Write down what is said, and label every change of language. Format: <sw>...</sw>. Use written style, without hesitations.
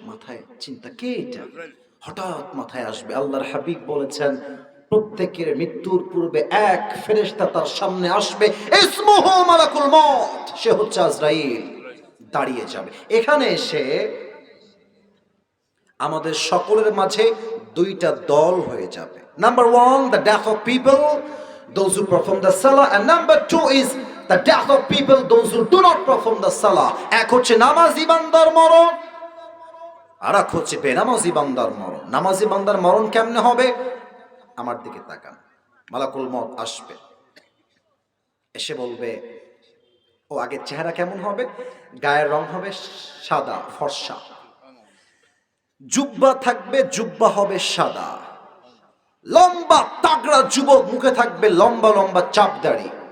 <bn>মাথায় চিন্তা, কে এটা? হঠাৎ মাথায় আসবে আল্লাহর হাবিব বলেছেন প্রত্যেকের মৃত্যুর পূর্বে এক ফেরেশতা তার সামনে আসবে,</bn> <ar>ইসমুহু মালাকুল মউত,</ar> <bn>সে হচ্ছে আজরাইল। দাঁড়িয়ে যাবে। এখানে এসে আমাদের সকলের মাঝে দুইটা দল হয়ে যাবে।</bn> <en>Number 1, the death of people, those who perform the salah, and number 2 is the death of people, those who do not perform the salah.</en> <bn>এক হচ্ছে নামাজি বান্দার মরণ, আর এক হচ্ছে বেনামাজি বান্দার মরণ। নামাজি বান্দার মরণ কেমনে হবে? আমার দিকে তাকান, মালাকুল মউত আসবে, এসে বলবে, ও আগে চেহারা কেমন হবে? গায়ের রং হবে সাদা ফর্সা, জুব্বা থাকবে, জুব্বা হবে সাদা, লম্বা তাগড়া যুবক, মুখে থাকবে লম্বা লম্বা চাপ দাড়ি।</bn>